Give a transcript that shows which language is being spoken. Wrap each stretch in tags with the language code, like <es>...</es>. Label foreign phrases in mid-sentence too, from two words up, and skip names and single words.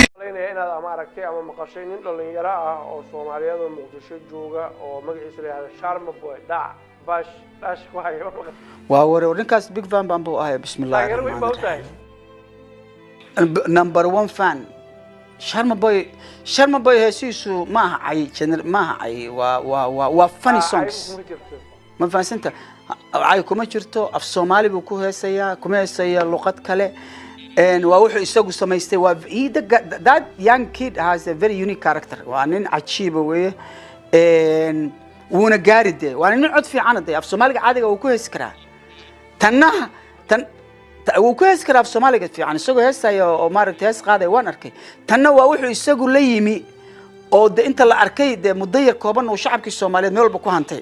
<so>inaad ama aragtay ama maqashay nin dhalinyaro ah oo Soomaaliyeed oo Muqdisho jooga oo magaciisa la yiraahdo Sharma Boy dash waayo waa wararkaas</so> <en>big fan</en> <so>baan buu ahay bismillaah</so> <en>number 1 fan</en> <so>Sharma Boy heesiisu ma aha ay waa</so> <en>funny songs</en> <so>ma fahansanta ay kuma jirto af Soomaali buu ku heesayaa kuma heesaya luqad kale waa wuxuu isagu samaystay waa</so> <en>that young kid has a very unique character</en> <so>waa nin cajiib weeye wuuna gaaride waa nin cod fiican af Soomaaliga caadiga uu ku heesi karaa tan uu ku heesi karaa af Soomaaliga fiican isagoo heesaya oo maaragtay hees qaaday waan arkay tanna waa wuxuu isagu la yimi oo inta la arkay muddo yar kooban oo shacabkii Soomaaliyeed meel walba ku hantay</so>